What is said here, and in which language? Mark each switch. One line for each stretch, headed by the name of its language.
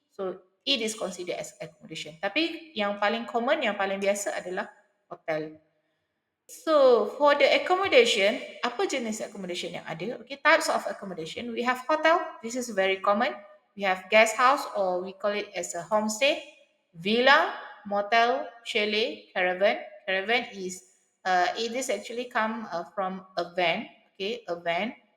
English: So it is considered as accommodation.
Malay: Tapi yang paling common, yang paling biasa adalah hotel. So for the accommodation, apa jenis accommodation yang ada?
English: Okay, types of accommodation. We have hotel. This is very common. We have guest house, or we call it as a homestay, villa, motel, chalet, caravan. Caravan is it is actually come from a van. Okay, a van.